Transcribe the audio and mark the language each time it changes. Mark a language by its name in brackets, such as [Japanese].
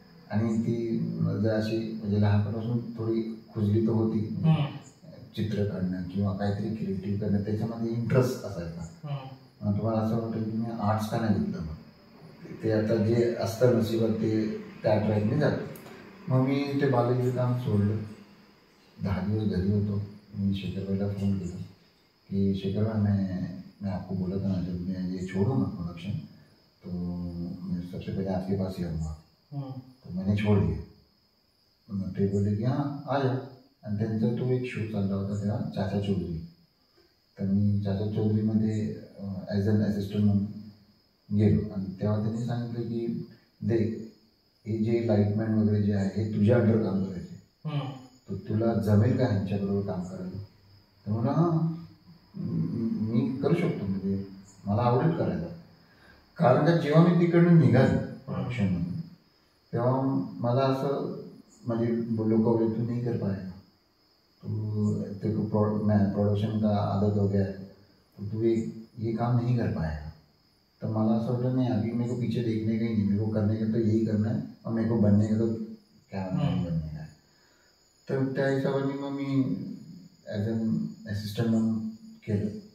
[Marathi] आणि ती जर अशी म्हणजे लहानपणापासून थोडी खुजली तर होती, चित्र काढणं किंवा काहीतरी क्रिएटिव्ह करणं त्याच्यामध्ये इंटरेस्ट असायचा. तुम्हाला असं वाटतं की मी आर्ट्स का नाही घेतलं, मग ते आता जे असतं नशिबात ते त्या ट्रॅकने जातं. मग मी ते बालाजीचं काम सोडलं. 10 दिवस घरी होतो. मी शेखरभाईला फोन केला की [Hindi] शेखरभाई मैं आपको बोला था ना जब मैं ये छोड़ूँ ना प्रोडक्शन, तो मैं सबसे पहले आपके पास ही आऊँगा. तो मैंने छोड़ दिया. [Marathi] मग ते बोलले की [Hindi] हां आ जा. [Marathi] आणि त्यांचा तो एक शो चालला होता तेव्हा, चाचा चौधरी. तर मी चाचा चौधरीमध्ये ॲज अन असिस्टंट म्हणून गेलो. आणि तेव्हा त्यांनी सांगितलं की देख हे जे लाईटमॅन वगैरे जे आहे हे तुझ्या अंडर काम करायचे, तर तुला जमेल का ह्यांच्याबरोबर काम करायला. तर म्हणा हां मी करू शकतो, म्हणजे मला आवडेल करायला. कारण का जेव्हा मी तिकडनं निघालो प्रोडक्शनमधून तेव्हा मला असं म्हणजे लोक बोलले [Hindi] तू नाही कर पाएगा, तू प्रोडक्शन का आदत हो गया है, तो तू ये काम नहीं कर पाएगा. [Marathi] तो मला असं वाटलं नाही, [Hindi] अभी मेरे को पीछे देखने का ही नहीं, मेरे को करने का तो यही करना है और मेरे को बनने का तो क्या नहीं बनने का है. [Marathi] तर त्या हिशोबाने मग मी ॲज अन असिस्टंट म्हणून केलं.